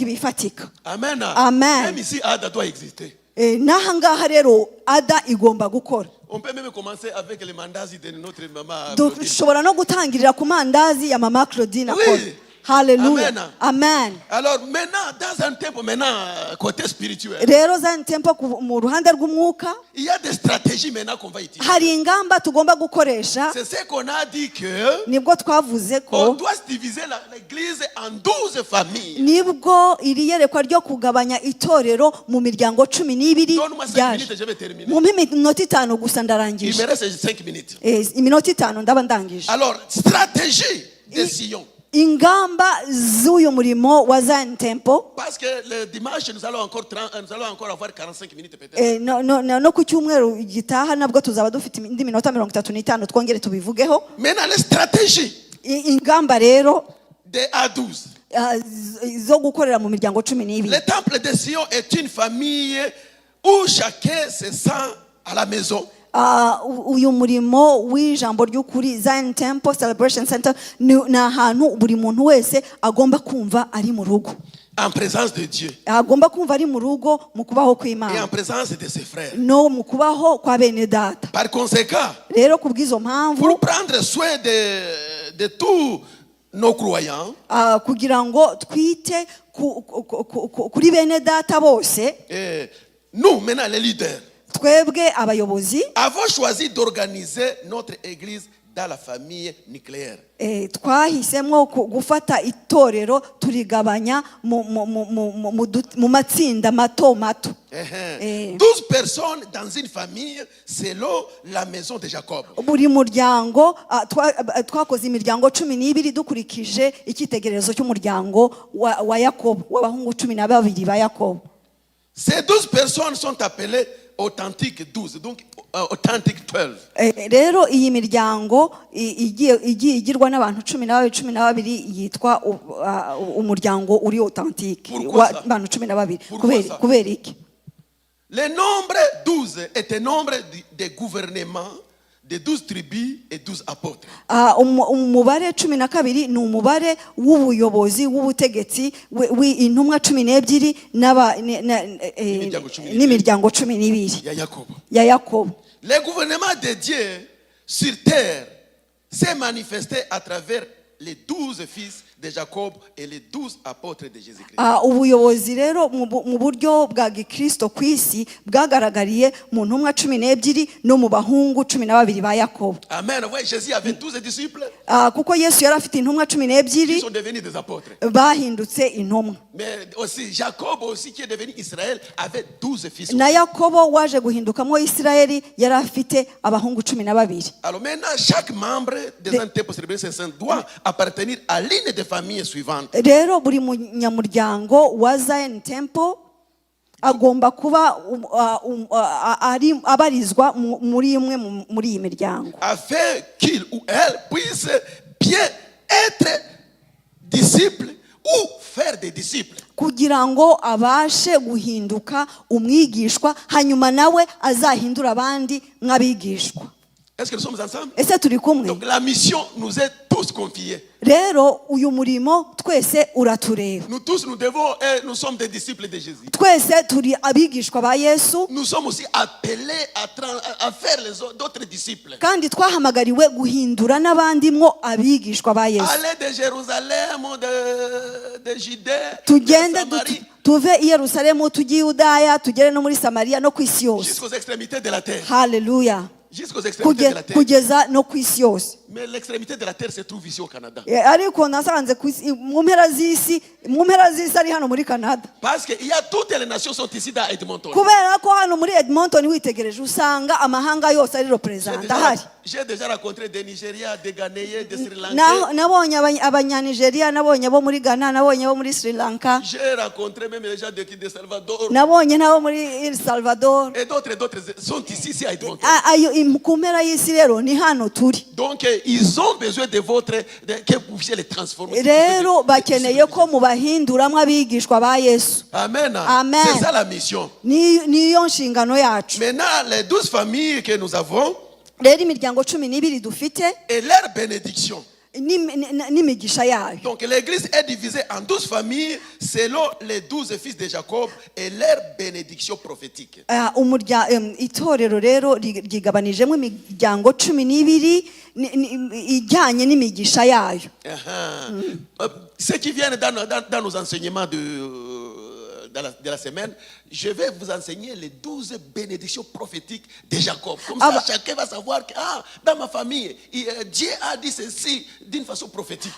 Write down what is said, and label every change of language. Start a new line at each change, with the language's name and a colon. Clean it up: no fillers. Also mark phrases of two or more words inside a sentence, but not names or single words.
French: Amen. Amen. Même ici Ada doit exister.
Kinyarwanda: n'aha ngaha rero ada igomba gukora.
French: On peut même commencer avec les mandats de notre maman Claudine.
Kinyarwanda: Dushobora no gutangirira ku mandazi ya mama Claudine akora.
French: Oui. Hallelujah. Amen. Amen. Alors maintenant, dans un temple maintenant côté spirituel,
Kinyarwanda: Rero Zion Temple mu ruhande rw'umwuka
French: il y a des stratégies maintenant qu'on va utiliser.
Kinyarwanda: hari ingamba tugomba gukoresha.
French: C'est ce qu'on a dit que
Kinyarwanda: Nibwo twavuze
French: on
Kinyarwanda: ko
French: doit diviser l'église en 12 familles.
Kinyarwanda: nibwo iri yerekwa ryo kugabanya itorero mu miryango 12
French: Donne-moi 5
Kinyarwanda: ryaje.
French: minutes, je vais terminer.
Kinyarwanda: Mu minota 5 gusa
French: Il
Kinyarwanda: ndarangije.
French: me reste 5 minutes.
Kinyarwanda: Iminota 5 ndaba ndangije.
French: Alors, stratégie de Sion.
Kinyarwanda: Ingamba z'uyu murimo wa Zion Temple.
French: Parce que le dimanche, nous allons encore avoir 45 minutes peut-être.
Kinyarwanda: No ku cyumweru gitaha nabwo tuzaba dufite indi minota 35 twongere tubivugeho.
French: Maintenant, les stratégies
Kinyarwanda: Ingamba rero
French: de A12.
Kinyarwanda: zo gukorera mu miryango 12.
French: Le temple de Sion est une famille où chacun se sent à la maison.
Kinyarwanda: Uyu murimo w'ijambo ry'ukuri Zion Temple Celebration Center ni ahantu buri muntu wese agomba kumva ari mu rugo.
French: En présence de Dieu.
Kinyarwanda: Agomba kumva ari mu rugo mu kubaho
French: Et en
Kinyarwanda: kw'Imana.
French: présence de ses frères.
Kinyarwanda: No mu kubaho kwa bene data.
French: Par conséquent,
Kinyarwanda: Rero kubw'izo mpamvu
French: pour prendre soin de tous nos croyants,
Kinyarwanda: kugira ngo twite kuri bene data bose,
French: nous, maintenant les leaders,
Kinyarwanda: twebwe abayobozi
French: avons choisi d'organiser notre église dans la famille nucléaire.
Kinyarwanda: twahisemo gufata itorero turigabanya mu matsinda mato mato.
French: 12 personnes dans une famille selon la maison de Jacob.
Kinyarwanda: Buri muryango twakoze imiryango 12 dukurikije icyitegererezo cy'umuryango wa Yakobo w'abahungu 12 ba Yakobo.
French: Ces 12 personnes sont appelées authentiques 12, donc authentic 12.
Kinyarwanda: Rero iyi miryango igiye igirwa n'abantu 12 yitwa umuryango uri authentique w'abantu 12. Kubera iki?
French: Le nombre 12 est un nombre de gouvernement de 12 tribus et 12 apôtres.
Kinyarwanda: Umubare 12 ni umubare w'ubuyobozi w'ubutegetsi w'intumwa 12 n'imiryango 12 ya Yakobo.
French: Le gouvernement de Dieu sur terre s'est manifesté à travers les 12 fils de Jacob et les 12 apôtres de Jésus-Christ.
Kinyarwanda: Ubuyobozi rero mu buryo bwa Gikristo ku isi bwagaragariye mu ntumwa 12 no mu bahungu 12 ba Yakobo. Amen.
French: Ouais, Jésus avait 12 disciples.
Kinyarwanda: Kuko Yesu yari afite intumwa 12
French: Ils sont devenus des apôtres.
Kinyarwanda: bahindutse intumwa.
French: Mais aussi Jacob aussi qui est devenu Israël avait 12 fils.
Kinyarwanda: Na Yakobo waje guhindukamo Isirayeli yari afite abahungu 12.
French: Alors maintenant chaque membre de un temple célébration saint doit appartenir à l'une des familles suivantes.
Kinyarwanda: Rero buri munyamuryango wa Zion Temple agomba kuba abarizwa muri imwe muri iyi miryango,
French: afin qu'il ou elle puisse bien être disciple ou faire des disciples.
Kinyarwanda: kugira ngo abashe guhinduka umwigishwa hanyuma nawe azahindura abandi nk'abigishwa.
French: Est-ce que nous sommes ensemble?
Kinyarwanda: Ese turi kumwe?
French: Donc la mission nous est tous confiée.
Kinyarwanda: Rero uyu murimo twese uratureba.
French: Nous tous nous sommes des disciples de Jésus.
Kinyarwanda: Twese turi abigishwa ba Yesu.
French: Nous sommes aussi appelés à faire d'autres disciples.
Kinyarwanda: Kandi twahamagariwe guhindura n'abandi mwo abigishwa ba Yesu.
French: Aller de Jérusalem, de Judée,
Kinyarwanda: tugende
French: de Samarie,
Kinyarwanda: tuve i Yerusalemu tujye i Yudaya tugere no muri Samariya no ku isi yose.
French: jusqu'aux extrémités de la terre.
Kinyarwanda: Haleluya.
French: Jusqu'aux extrémités de la terre.
Kinyarwanda: Kugeza no ku isi yose.
French: Mais l'extrémité de la terre se trouve ici au Canada.
Kinyarwanda: Ariko nasanze mu mpera z'isi ari hano muri Canada.
French: Parce que il y a toutes les nations sont ici dans Edmonton.
Kinyarwanda: Kubera ko hano muri Edmonton witegereje usanga amahanga yose ari represent ahari.
French: J'ai déjà rencontré des Nigériens, des Ghanéens, des Sri Lankais.
Kinyarwanda: Nabonye abanyanigeria, nabonye abo muri Ghana, nabonye abo muri Sri Lanka.
French: J'ai rencontré même les gens de Salvador.
Kinyarwanda: Nabonye nabo muri El Salvador.
French: Et d'autres sont ici à Edmonton.
Kinyarwanda: Ku mpera y'isi rero ni hano turi.
French: Donc ils ont besoin de que vous puissiez les transformer.
Kinyarwanda: Rero bakeneye ko mubahinduramwe abigishwa ba Yesu. Amen. Amen.
French: C'est ça la mission.
Kinyarwanda: Niyo nshingano yacu.
French: Maintenant les 12 familles que nous avons
Kinyarwanda: rero imiryango 12 dufite
French: et leur bénédiction.
Kinyarwanda: n'imigisha yayo.
French: Donc l'église est divisée en 12 familles selon les 12 fils de Jacob et leur bénédiction prophétique.
Kinyarwanda: Itorero rero ryigabanijemo imiryango 12 ijyanye n'imigisha yayo.
French: Ceux qui viennent dans nos enseignements de la semaine, je vais vous enseigner les 12 bénédictions prophétiques de Jacob. Comme ça, chacun va savoir que dans ma famille, Dieu a dit ceci d'une façon prophétique.